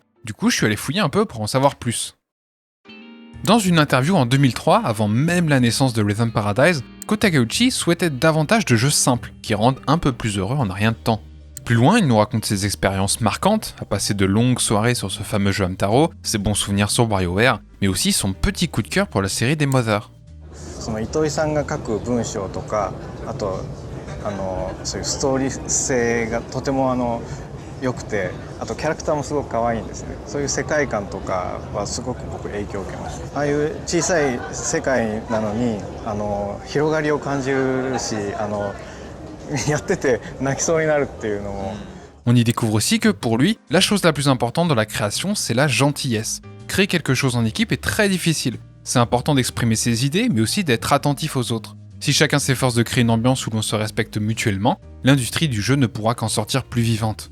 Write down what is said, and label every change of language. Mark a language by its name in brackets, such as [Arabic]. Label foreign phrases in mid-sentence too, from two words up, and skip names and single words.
[French] Du coup, je suis allé fouiller un peu pour en savoir plus. Dans une interview en 2003, avant même la naissance de Rhythm Paradise, Ko Takeuchi souhaitait davantage de jeux simples, qui rendent un peu plus heureux en un rien de temps. Plus loin, il nous raconte ses expériences marquantes, à passer de longues soirées sur ce fameux jeu Hamtaro, ses bons souvenirs sur WarioWare, mais aussi son petit coup de cœur pour la série des Mother. [Japanese] 糸井さんが書く文章とか、あとそういうストーリー性がとても良くて、あとキャラクターもすごく可愛いんですね。そういう世界観とかはすごく僕影響を受けました。ああいう小さい世界なのに広がりを感じるし、やってて泣きそうになるっていうのも。 [French] On y découvre aussi que pour lui, la chose la plus importante dans la création, c'est la gentillesse. Créer quelque chose en équipe est très difficile. C'est important d'exprimer ses idées, mais aussi d'être attentif aux autres. Si chacun s'efforce de créer une ambiance où l'on se respecte mutuellement, l'industrie du jeu ne pourra qu'en sortir plus vivante.